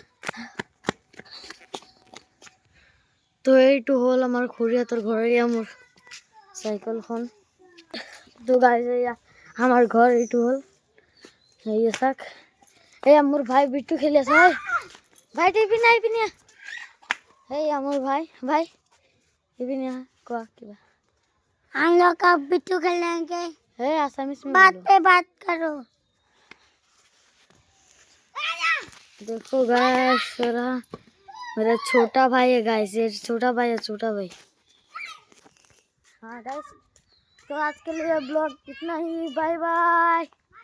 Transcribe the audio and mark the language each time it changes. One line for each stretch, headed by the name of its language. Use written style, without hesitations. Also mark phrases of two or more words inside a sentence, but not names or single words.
Assamese: তো এইটো হ'ল আমাৰ খুৰীহঁতৰ ঘৰ, এয়া মোৰ চাইকেলখন। তো গাইস এয়া আমাৰ ঘৰ, এইটো হ'ল এয়া চাওক। এয়া মোৰ ভাই বিট্টু খেলি আছে। ভাই এইপিনে এয়া মোৰ ভাই এইপিনে কোৱা কিবা।
Hindi: हम लोग कब बिट्टू खेलेंगे? आसामीस में बात बोलो। पे बात करो। देखो गाइस, मेरा छोटा भाई है गाइस, ये छोटा भाई है, छोटा भाई। हाँ गाइस, तो आज के लिए ब्लॉग इतना ही,
English: bye bye.